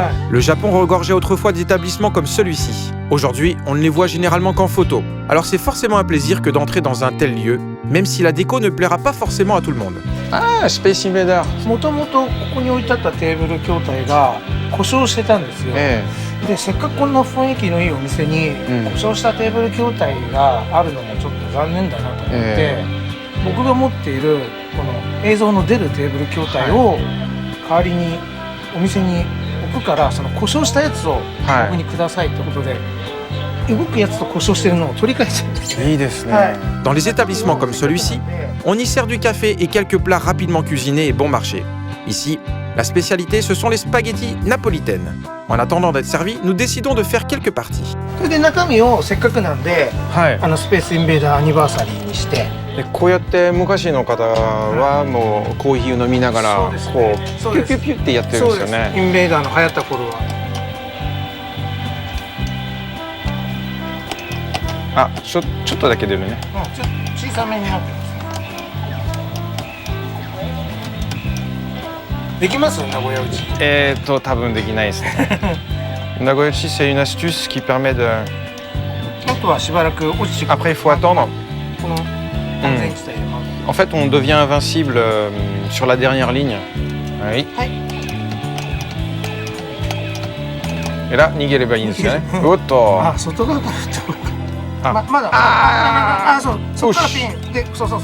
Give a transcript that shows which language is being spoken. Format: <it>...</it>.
<fr>Le Japon regorgeait autrefois d'établissements comme celui-ci. Aujourd'hui, on ne les voit généralement qu'en photo. Alors c'est forcément un plaisir que d'entrer dans un tel lieu, même si la déco ne plaira pas forcément à tout le monde. Ah, Space Invader.</fr> <ja>もともとここに置いてあったテーブル筐体が故障してたんですよ。でせっかくこんな雰囲気のいいお店に故障したテーブル筐体があるのもちょっと残念だなと思って、僕が持っているこの映像の出るテーブル筐体を代わりにお店に置くから、その故障したやつを僕にくださいってことで動くやつと故障してるのを取り替えちゃうんですよ。いいですね。</ja> <fr>Dans les établissements comme celui-ci, on y sert du café et quelques plats rapidement cuisinés et bon marché. Ici, la spécialité, ce sont les spaghettis napolitaines. En attendant d'être servis, nous décidons de faire quelques parties.</fr> <ja>それで中身をせっかくなんで、はい。スペースインベーダーアニバーサリーにして。でこうやって昔の方はもうコーヒーを飲みながらこうピュッピュッピュッってやってるんですよね。インベーダーの流行った頃は。あ、ちょっとだけ出るね。ちょっと小さめになってます。できます名古屋うち。多分できないですね。</ja> <fr>名古屋うちc'est une astuce qui permet de。</fr> <ja>あとはしばらく落ちてくる。</ja> <fr>Après il faut attendre。</fr> <ja>この安全地帯で。</ja> <fr>En fait on devient invincible sur la dernière ligne。</fr> <ja>はい。はい。</ja> <fr>Et là</fr> <ja>逃げればいいんですよね。おっと。あ、外側から振った方がいい。まだそう、そっからピンで、そう。</ja>